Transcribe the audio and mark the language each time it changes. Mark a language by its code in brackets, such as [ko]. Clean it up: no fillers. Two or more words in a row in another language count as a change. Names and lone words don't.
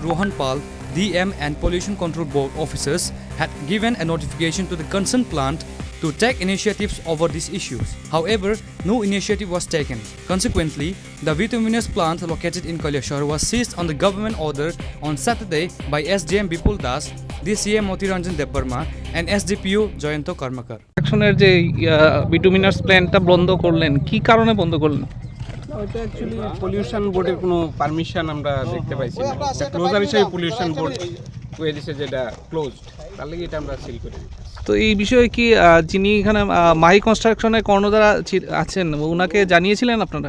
[en] Rohan Pal, DM and Pollution Control Board officers had given a notification to the concerned plant to take initiatives over these issues. However, no initiative was taken. Consequently, the bituminous plant located in Englsih was seized on the government order on Saturday by SDM Bipul Das, DCM Motiranjan Dev Burma and SDPO Joyanto Karmakar. [bn] অ্যাকশনের যে [en] bituminous plant [bn] বন্ধ করলেন কি কারণে বন্ধ করলেন? ওইটা [en] actually pollution board [bn] কোনো পারমিশন আমরা দেখতে পাইছি না। ক্লোজার হিসেবে [en] pollution board [bn] কয়ে দিয়েছে যেটা ক্লোজড, তার লাগে এটা আমরা সিল করি। তো এই বিষয়ে কি যিনি এখানে মাহি কনস্ট্রাকশনের কর্ণধার আছেন ওনাকে জানিয়েছিলেন আপনারা?